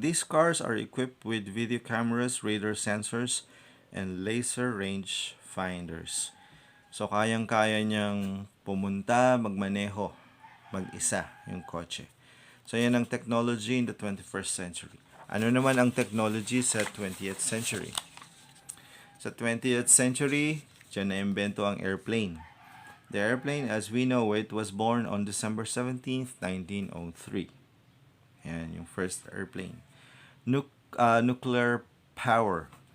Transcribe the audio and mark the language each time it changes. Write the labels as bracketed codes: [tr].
[en] These cars are equipped with video cameras, radar sensors, and laser range finders. [tl] So, kayang-kaya niyang pumunta, magmaneho, mag-isa yung kotse. [en] So, [tl] yan ang [en] technology in the 21st century. [tl] Ano naman ang technology sa 20th century? Sa 20th century, dyan na-imbento ang airplane. [en] The airplane as we know it was born on December 17th, 1903. [tl] Yan, yung [en] first airplane. Nuclear power.